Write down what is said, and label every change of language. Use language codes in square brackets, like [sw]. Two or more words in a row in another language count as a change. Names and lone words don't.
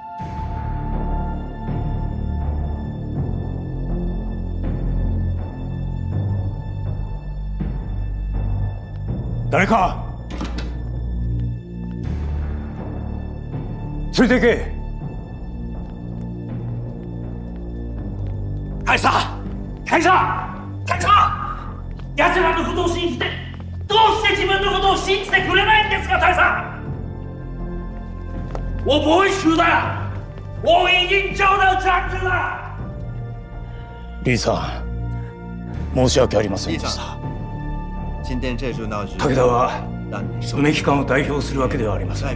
[ja] 誰か連れて行け。大佐、大佐、大佐、奴らのことを信じて、どうして自分のことを信じてくれないんですか？大佐、 [zh] 我不会输的。我已经找到战争了。 [ja] 李さん、申し訳ありませんでした。武田は梅木館を代表するわけではありません。